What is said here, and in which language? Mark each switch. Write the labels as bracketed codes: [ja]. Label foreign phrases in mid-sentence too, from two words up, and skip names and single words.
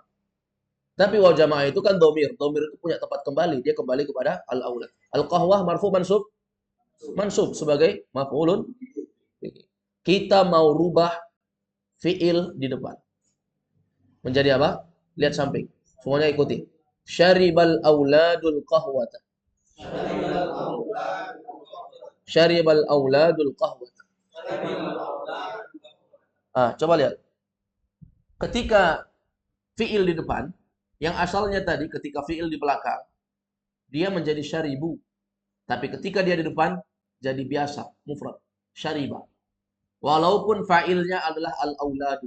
[id] Tapi [ar] واو الجماعة [id] itu kan domir. Domir itu punya tempat kembali. Dia kembali kepada al-aulad. [ar] القهوة مرفوع منصوب. [id] Mansub sebagai maf'ulun. Kita mau rubah fiil di depan. Menjadi apa? Lihat samping. Semuanya ikuti. [ar] شرب الأولاد القهوة شرب الأولاد القهوة. [id] Coba lihat. Ketika fiil di depan, yang asalnya tadi ketika fiil di belakang, dia menjadi syaribu. Tapi ketika dia di depan, jadi biasa, mufrad. Syariba. Walaupun fa'ilnya adalah al-auladu.